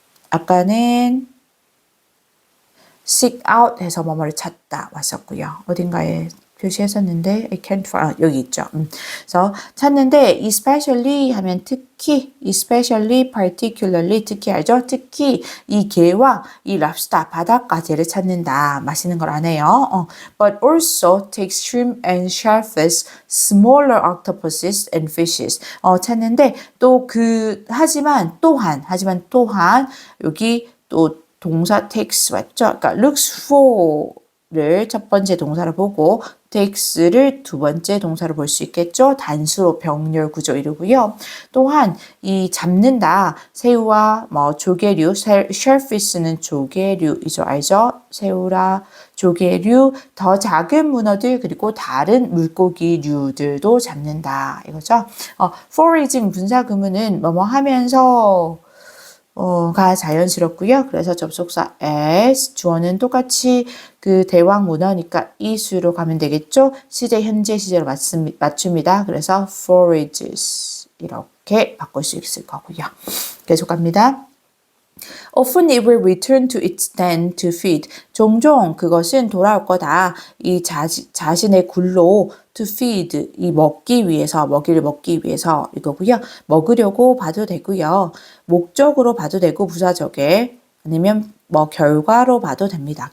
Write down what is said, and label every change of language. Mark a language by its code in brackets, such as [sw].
[ko] 아까는 [en] seek out [ko] 해서 뭐뭐를 찾다 왔었고요. 어딘가에 표시했었는데 [en] I can't find [ko] 여기 있죠. 그래서 찾는데 especially 하면 특히, especially, particularly 특히 알죠? 특히 이 게와 이 랍스타 바닷가재를 찾는다. 맛있는 걸 안 해요. [en] But also takes shrimp and shellfish, smaller octopuses and fishes. [ko] 찾는데 또 하지만 또한 여기 또 동사 takes 맞죠? 그러니까 looks for를 첫 번째 동사로 보고 takes를 두 번째 동사로 볼 수 있겠죠. 단수로 병렬 구조 이루고요. 또한 이 잡는다 새우와 뭐 조개류, shellfish는 조개류이죠. 알죠? 새우라 조개류, 더 작은 문어들 그리고 다른 물고기류들도 잡는다 이거죠. foraging 분사 구문은 뭐뭐 하면서 가 자연스럽고요. 그래서 접속사 as, 주어는 똑같이 그 대왕 문어니까 이수로 가면 되겠죠. 시제, 현재 시제로 맞춥니다. 그래서 forages 이렇게 바꿀 수 있을 거고요. 계속 갑니다. [en] Often it will return to its den to feed. [ko] 종종 그것은 돌아올 거다. 이 자신의 굴로 [en] to feed, [ko] 이 먹이를 먹기 위해서 이거고요. 먹으려고 봐도 되고요. 목적으로 봐도 되고 부사적에 아니면 뭐 결과로 봐도 됩니다.